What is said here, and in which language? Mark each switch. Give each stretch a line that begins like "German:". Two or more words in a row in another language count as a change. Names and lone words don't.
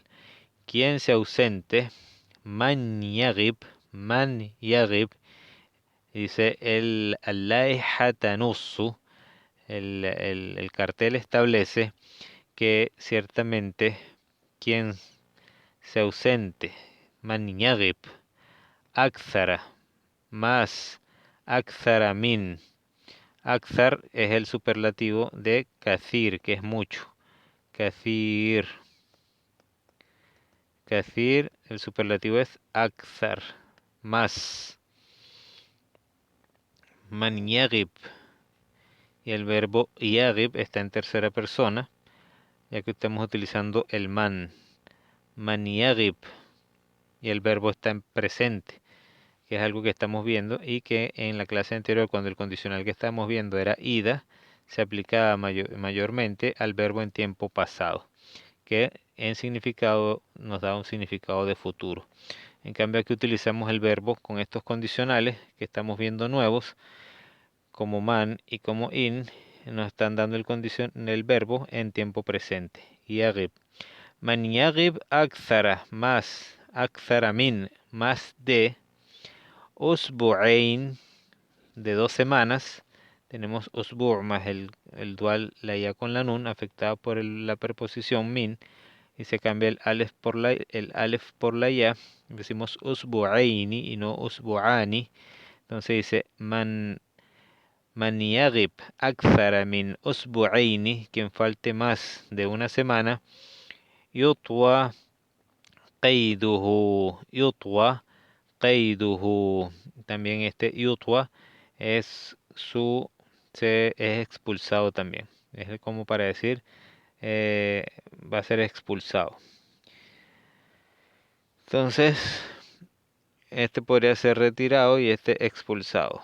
Spanish: Quien se ausente,
Arabic: من يغب,
Spanish: dice
Arabic: اللائحة تنص,
Spanish: el cartel establece que ciertamente quien se ausente,
Arabic: من يغب، أكثر, más, أكثر من.
Spanish: Akthar es el superlativo de kathir, que es mucho. Kathir. Kathir, el superlativo es akthar, más.
Arabic: من يغب.
Spanish: Y el verbo yagib está en tercera persona, ya que estamos utilizando el man.
Arabic: من يغب.
Spanish: Y el verbo está en presente, que es algo que estamos viendo y que en la clase anterior, cuando el condicional que estábamos viendo era ida, se aplicaba mayormente al verbo en tiempo pasado, que en significado nos da un significado de futuro. En cambio aquí utilizamos el verbo con estos condicionales que estamos viendo nuevos, como man y como in, nos están dando el verbo en tiempo presente.
Arabic: يغب. من يغب أكثر, más, أكثر من,
Spanish: más de, usbu'ain, de 2 semanas. Tenemos usbu' más el dual, la ya con la nun, afectada por la preposición min, y se cambia el alef por la ya. Decimos usbu'aini y no usbu'ani. Entonces dice
Arabic: من يغب أكثر من أسبوعين,
Spanish: quien falte más de una semana,
Arabic: يطوى قيده، يطوى قيده.
Spanish: También este yutwa es es expulsado también. Es como para decir, va a ser expulsado. Entonces, este podría ser retirado y este expulsado.